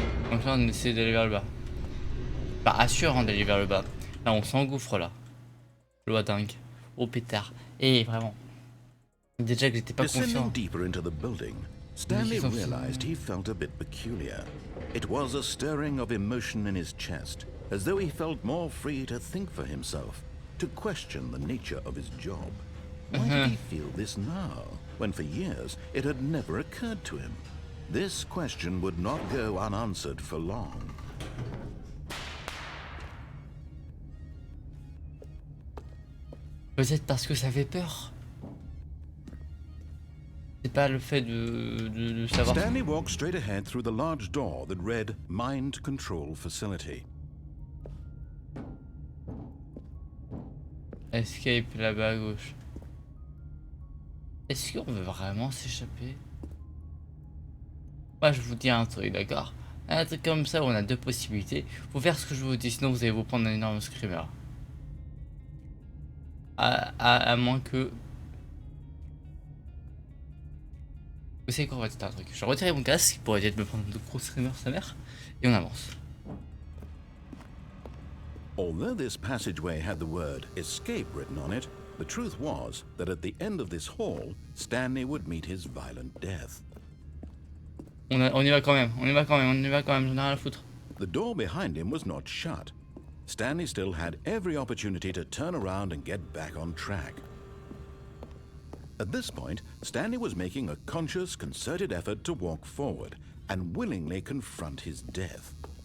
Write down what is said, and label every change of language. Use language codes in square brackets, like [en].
[fr] Donc là on essaie d'aller vers le bas. Pas assurant d'aller vers le bas. Là on s'engouffre là. Loi dingue. Oh pétard. Et vraiment. Déjà que j'étais pas confiant. [en] Deeper into the building, Stanley realized he felt a bit peculiar. It was a stirring of emotion in his chest, as though he felt more free to think for himself, to question the nature of his job. Why did he feel this now, when for years it had never occurred to him? This question would not go unanswered for long. [fr] Peut-être parce que ça fait peur. C'est pas le fait de savoir. [en] Stanley walked straight ahead through the large door that read Mind Control Facility. [fr] Escape là-bas à gauche. Est-ce qu'on veut vraiment s'échapper? Moi je vous dis un truc, d'accord? Un truc comme ça où on a deux possibilités. Faut faire ce que je vous dis, sinon vous allez vous prendre un énorme screamer. À moins que... Vous savez quoi, on va tester un truc. Je vais retirer mon casque pour éviter de me prendre de gros screamers sa mère. Et on avance. [en] Although this passageway had the word escape written on it, the truth was that at the end of this hall, Stanley would meet his violent death. [fr] On y va quand même, on y va quand même, j'en ai rien à foutre. [en] The door behind him was not shut. Stanley still had every opportunity to turn around and get back on track. At this point, Stanley was making a conscious, concerted effort to walk forward and willingly confront his death.